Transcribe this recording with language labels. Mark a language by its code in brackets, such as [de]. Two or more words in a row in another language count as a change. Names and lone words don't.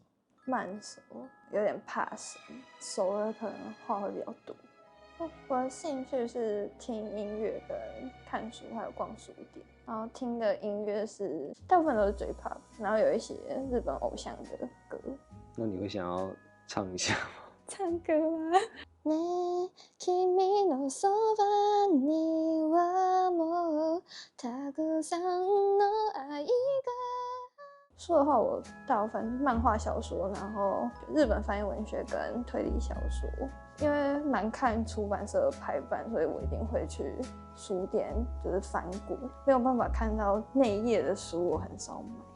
[zh] 慢熟，有点怕生，熟了可能话会比较多。我的兴趣是听音乐、跟看书，还有逛书店。然后听的音乐是大部分都是 J-Pop， 然后有一些日本偶像的歌。那你会想要唱一下吗？唱歌吗？ [ja] ねえ君のそばにはもうたくさんの愛が。 [zh] 说的话，我大部分漫画小说，然后日本翻译文学跟推理小说。因为蛮看出版社的排版，所以我一定会去书店就是翻过，没有办法看到内页的书，我很少买。